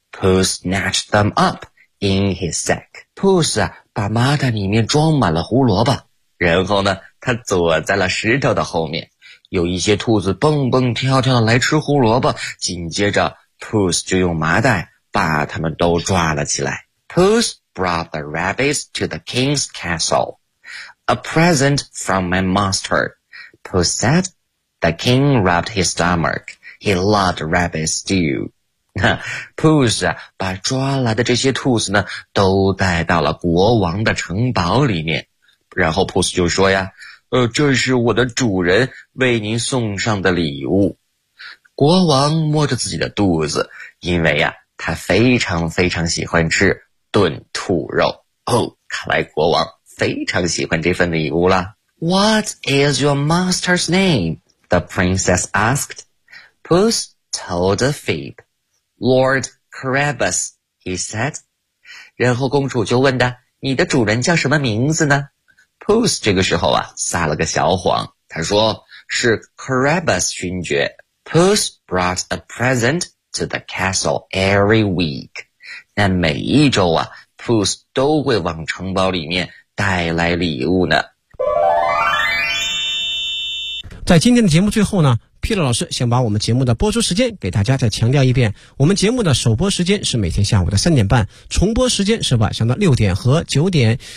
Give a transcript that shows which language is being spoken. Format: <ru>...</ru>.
<en>Puss snatched them up in his sack.</en> <zh>Puss 啊，把麻袋里面装满了胡萝卜，然后呢，他躲在了石头的后面。有一些兔子蹦蹦跳跳的来吃胡萝卜，紧接着 Puss 就用麻袋把他们都抓了起来。</zh> <en>Puss brought the rabbits to the king's castle. A present from my master, Puss said. The king rubbed his stomach. He loved rabbit stew.</en> <zh>Puss 啊，把抓来的这些兔子呢，都带到了国王的城堡里面。然后 Puss 就说呀，这是我的主人为您送上的礼物。国王摸着自己的肚子，因为呀，他非常非常喜欢吃炖兔肉。哦，看来国王非常喜欢这份礼物了。</zh> <en>What is your master's name? The princess asked. Puss told a fib. Lord Carabas, he said.</en> <zh>然后公主就问他，你的主人叫什么名字呢？ Puss 这个时候啊，撒了个小谎，他说是 Carabas 勋爵。</zh> <en>Puss brought a present to the castle every week.</en> <zh>那每一周啊， Puss 都会往城堡里面带来礼物呢。在今天的节目最后呢，皮特老师想把我们节目的播出时间给大家再强调一遍。我们节目的首播时间是每天下午的3:30，重播时间是晚上的6点和9点。</zh>